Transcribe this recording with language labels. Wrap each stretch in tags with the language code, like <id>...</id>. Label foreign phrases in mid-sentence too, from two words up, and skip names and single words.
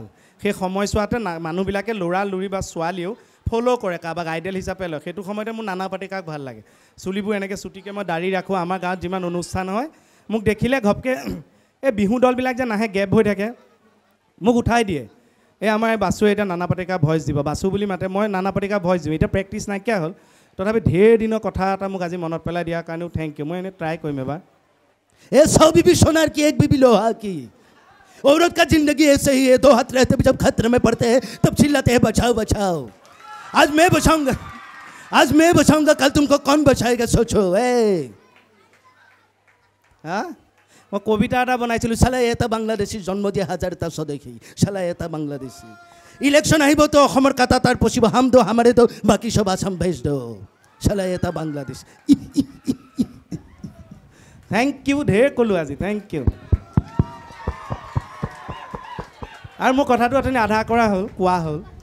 <as>সেই সময়ছোৱাতে মানুহবিলাকে ল'ৰা লুৰি বা ছোৱালীও ফ'ল' কৰে কাৰোবাক আইডিয়েল হিচাপে লয় সেইটো সময়তে মোৰ নানা পাটেকাৰক ভাল লাগে চুলিবোৰ এনেকৈ চুটিকৈ মই দাড়ি ৰাখোঁ আমাৰ গাঁৱত যিমান অনুষ্ঠান হয় মোক দেখিলে ঘপকৈ এই বিহু দলবিলাক যে নাহে গেপ হৈ থাকে মোক উঠাই দিয়ে এই আমাৰ এই বাছুৱে এতিয়া নানা পাটেকাৰ ভইচ দিব বাছু বুলি মাতে মই নানা পাটেকাৰ ভইচ দিওঁ এতিয়া প্ৰেক্টিছ নাইকিয়া হ'ল তথাপি ঢেৰ দিনৰ কথা এটা মোক আজি মনত পেলাই দিয়াৰ কাৰণেও</as> <en>thank you</en> <as>মই এনেই ট্ৰাই কৰিম এবাৰ</as> <hi>ए 100 बीबी सोनार की एक बीबी लोहा की औरत का जिंदगी ऐसे ही है दो हाथ रहते जब खतरे में पड़ते हैं तब चिल्लाते हैं बचाओ बचाओ आज मैं बचाऊंगा कल तुमको कौन बचाएगा सोचो</hi> <as>মই কবিতা এটা বনাইছিলোঁ চালা এটা বাংলাদেশী জন্ম দিয়া হাজাৰটা স্বদেশী চালা এটা বাংলাদেশী ইলেকশ্যন আহিব তো অসমৰ কাটা তাৰ পচিব</as> <hi>हम दो हमारे दो बाकी सब आसाम भेज दो</hi> <as>চালা এটা বাংলাদেশ</as> <en>thank you</en> <as>ঢেৰ ক'লোঁ আজি</as> <en>thank you</en> <as>আৰু মোৰ কথাটো অথনি আধা কৰা হ'ল কোৱা হ'ল</as>